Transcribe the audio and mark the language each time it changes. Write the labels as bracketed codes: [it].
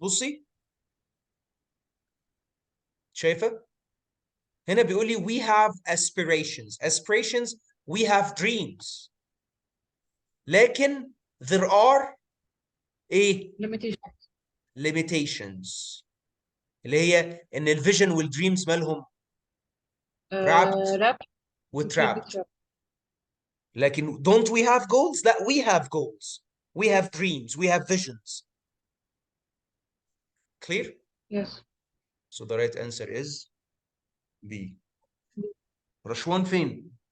[ar] بصي شايفه هنا بيقول لي [en] we have aspirations we have dreams. [ar] لكن [en] there are ايه؟ limitation. [ar] limitations اللي هي ان الفيجن والدريمز مالهم trapped [en] Rap. Securely وtrapped. trapped. [ar] لكن [en] don't we have goals؟ [ar] لا [en] we have goals. We have dreams. We have visions. Clear? Yes. So the right answer is B. [ar] رشوان فين؟